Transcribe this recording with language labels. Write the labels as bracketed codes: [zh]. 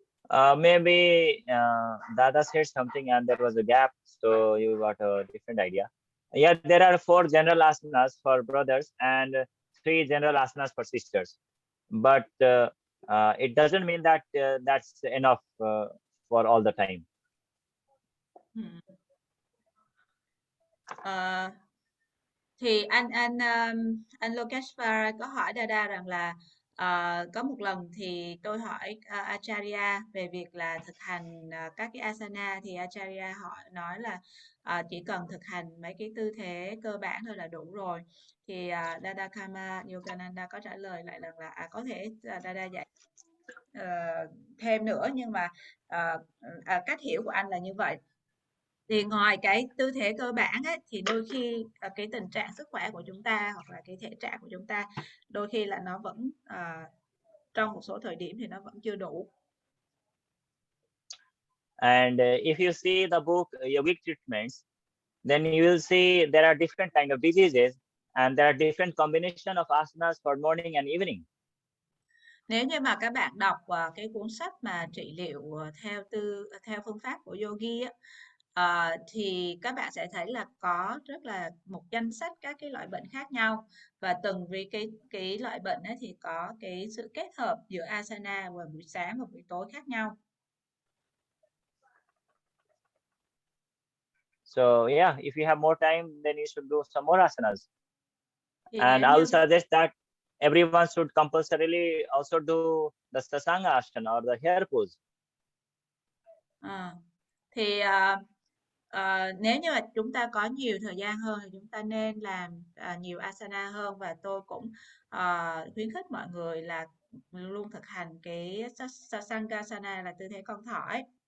[en] Maybe Dada said something and there was a gap, so you got a different idea. Yeah, there are 4 general asanas for brothers and 3 general asanas for sisters, but it doesn't mean that that's enough for all the time. [vi] Thì anh Lokeshvara có hỏi Dada rằng là có một lần thì tôi hỏi Acharya về việc là thực hành các cái asana, thì Acharya họ nói là chỉ cần thực hành mấy cái tư thế cơ bản thôi là đủ rồi. Thì Dada Karmayogananda có trả lời lại rằng là có thể Dada dạy thêm nữa, nhưng mà cách hiểu của anh là như vậy. Thì ngoài cái tư thế cơ bản ấy, thì đôi khi cái tình trạng sức khỏe của chúng ta hoặc là cái thể trạng của chúng ta đôi khi là nó vẫn trong một số thời điểm thì nó vẫn chưa đủ. [en] And if you see the book Yogic Treatments, then you will see there are different kind of diseases and there are different combination of asanas for morning and evening. [vi] Nếu như mà các bạn đọc cái cuốn sách mà trị liệu theo phương pháp của yogi á, thì các bạn sẽ thấy là có rất là một danh sách các cái loại bệnh khác nhau, và từng vì cái loại bệnh ấy thì có cái sự kết hợp giữa asana vào buổi sáng và buổi tối khác nhau. [en] So yeah, if you have more time, then you should do some more asanas. And I will suggest that everyone should compulsorily also do the sasanga asana or the hair pose. [vi] Thì nếu như mà chúng ta có nhiều thời gian hơn thì chúng ta nên làm nhiều asana hơn, và tôi cũng khuyến khích mọi người là luôn thực hành cái sasangasana là tư thế con thỏ ấy.